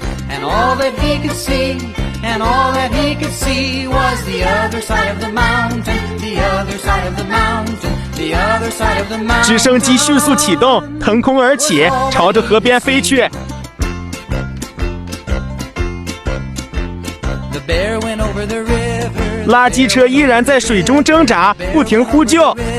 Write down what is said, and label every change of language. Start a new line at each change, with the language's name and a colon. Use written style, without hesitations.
English: And all that he could see, and all that he could see was the other side of the mountain, the other side of the mountain, the other side of the mountain.
Chinese: 直升机迅速启动，腾空而起，朝着河边飞去。
English: The bear went over the river.
Chinese: 垃圾车依然在水中挣扎，不停呼救。